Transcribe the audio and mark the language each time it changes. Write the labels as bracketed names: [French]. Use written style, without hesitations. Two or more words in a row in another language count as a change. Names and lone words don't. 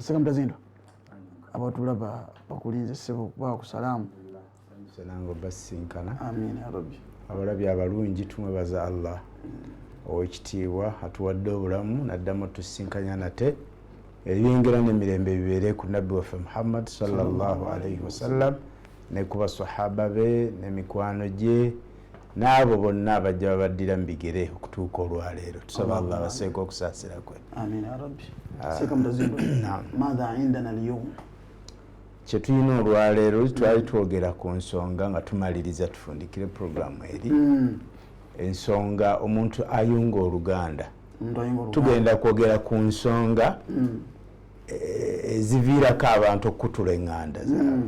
[Ganda] Seka Mutazindwa abatulaba bakulinze ssebo bakusalamu salango basinkana [Arabic] آمين يا ربي. [Ganda] Abalabi abalungi tumwebaza Allah owekitiibwa atuwadde obulamu naddamu tusinkanya nate ebiyengera n'emirembe bibeere ku nabbi waffe Muhammad [Arabic] صلى الله عليه وسلم [Ganda] ne ku basahaba be n'emikwano gye n'abo bonna abajja babaddira mu bigere okutuuka olwaleero. Tusaba Allah baseeko okusaasira kwe. [Arabic] آمين يا ربي. Seka Mutazindwa ماذا عندنا اليوم. [Ganda] Kye tulina olwaleero twali twogera ku nsonga nga tumaliriza tufundikire programu eri ensonga omuntu ayunga Oluganda. Tugenda kwogera ku nsonga eziviirako abantu okutula eŋŋanda zaabwe.